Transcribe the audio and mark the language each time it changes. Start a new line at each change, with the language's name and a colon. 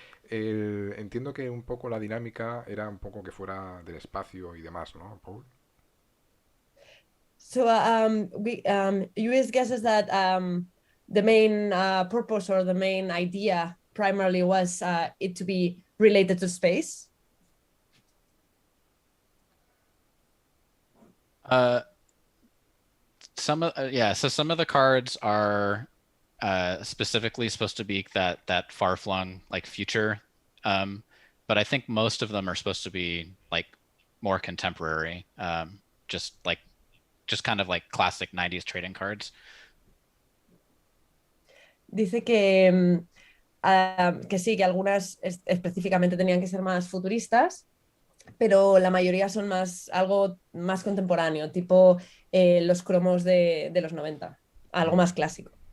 Spanish: entiendo que un poco la dinámica era un poco que fuera del espacio y demás, ¿no, Paul?
English: So US guesses that the main purpose or the main idea primarily was it to be related to space. So some of the cards are specifically supposed to be that far-flung like future, but I think most of them are supposed to be like more contemporary, just kind of like classic 90s trading cards.
Spanish: Dice que sí, que algunas específicamente tenían que ser más futuristas, pero la mayoría son algo más contemporáneo, tipo los cromos de los 90, algo más clásico.